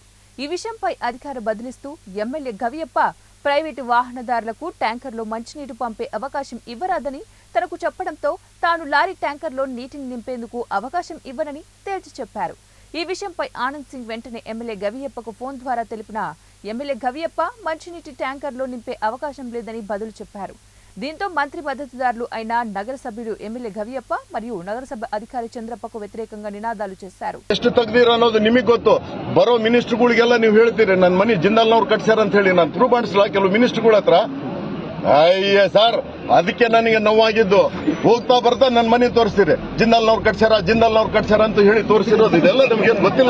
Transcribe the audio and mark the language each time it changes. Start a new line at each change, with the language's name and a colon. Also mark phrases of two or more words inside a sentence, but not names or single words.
Telugu: ఈ విషయంపై అధికారి బదిలిస్తూ ఎమ్మెల్యే గవియప్ప ప్రైవేటు వాహనదారులకు ట్యాంకర్లో మంచినీరు పంపే అవకాశం ఇవ్వరాదని తనకు చెప్పడంతో తాను లారీ ట్యాంకర్లో నీటిని నింపేందుకు అవకాశం ఇవ్వనని తేల్చి చెప్పారు. ఈ విషయంపై ఆనంద్ సింగ్ వెంటనే ఎమ్మెల్యే గవియప్పకు ఫోన్ ద్వారా తెలిపిన ఎమ్మెల్యే గవియప్ప మంచినీటి ట్యాంకర్లో నింపే అవకాశం లేదని బదులు చెప్పారు. దీంతో మంత్రి మద్దతుదారులు అయిన నగర సభ్యుడు ఎమ్మెల్యే గవియప్ప మరియు నగరసభ అధికారి చంద్రప్పకు వ్యతిరేకంగా నినాదాలు చేశారు.
Kannada: ಎಷ್ಟು ತೆಗ್ದಿರ ಅನ್ನೋದು ನಿಮಗೆ ಗೊತ್ತು. ಬರೋ ಮಿನಿಸ್ಟರ್ಗಳಿಗೆಲ್ಲ ನೀವು ಹೇಳ್ತೀರಿ ನನ್ನ ಮನೆ ಜಿಂದಾಲ್ನವ್ರು ಕಟ್ಸ್ಯಾರ ಅಂತ ಹೇಳಿ ನಾನು ಪ್ರೂವ್ ಮಾಡಿಸಲ್ಲ ಕೆಲವು ಮಿನಿಸ್ಟರ್ಗಳ ಹತ್ರ. ಅಯ್ಯ ಸರ್, ಅದಕ್ಕೆ ನನಗೆ ನೋವಾಗಿದ್ದು. ಹೋಗ್ತಾ ಬರ್ತಾ ನನ್ನ ಮನೆ ತೋರಿಸ್ತೀರಿ, ಜಿಂದಾಲ್ನವ್ರು ಕಟ್ಸ್ಯಾರ ಅಂತ ಹೇಳಿ ತೋರಿಸಿರೋದು. ಇದೆಲ್ಲ ನಮ್ಗೆ ಗೊತ್ತಿಲ್ಲ.